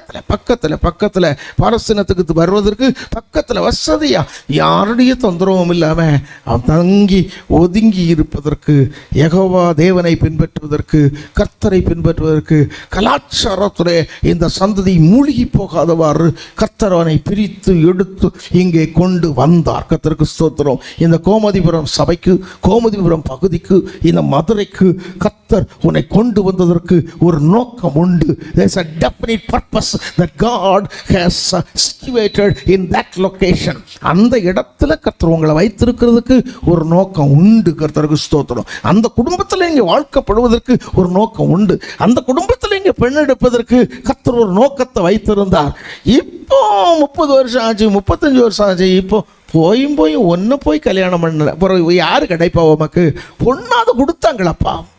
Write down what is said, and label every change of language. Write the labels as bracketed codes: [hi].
[ta] பக்கத்தில் பாரசீனத்துக்கு வருவதற்கு பக்கத்தில் வசதியா, யாருடைய தொந்தரவும் இல்லாமல் அவன் தங்கி ஒதுங்கி இருப்பதற்கு, யெகோவா தேவனை பின்பற்றுவதற்கு, கர்த்தரை பின்பற்றுவதற்கு, கலாச்சாரத்துடைய இந்த சந்ததி மூழ்கி போகாதவாறு கர்த்தர் அவனை பிரித்து எடுத்து இங்கே கொண்டு வந்தார். கர்த்தருக்கு ஸ்தோத்திரம். இந்த கோமதிபுரம் சபைக்கு, கோமதிபுரம் பகுதிக்கு, இந்த மதுரைக்கு கர்த்தர் உன்னை கொண்டு வந்ததற்கு ஒரு நோக்கம் உண்டு. [en] There is a definite purpose that God has situated in that location. [ta] அந்த இடத்துல கர்த்தர் உங்களை வைத்திருக்கிறதுக்கு ஒரு நோக்கம் உண்டு. கர்த்தருக்கு ஸ்தோத்திரம். அந்த குடும்பத்தில் இங்கே வாழ்க்கப்படுவதற்கு ஒரு நோக்கம் உண்டு. அந்த குடும்பத்தில் இங்கே பெண் எடுப்பதற்கு கர்த்தர் ஒரு நோக்கத்தை வைத்திருந்தார். இப்போ 30 வருஷம் ஆச்சு, 35 வருஷம் ஆச்சு. இப்போ போய் ஒன்று போய் கல்யாணம் பண்ணல, அப்புறம் யாரு கிடைப்பா உமக்கு? பொண்ணாவது கொடுத்தாங்களப்பா,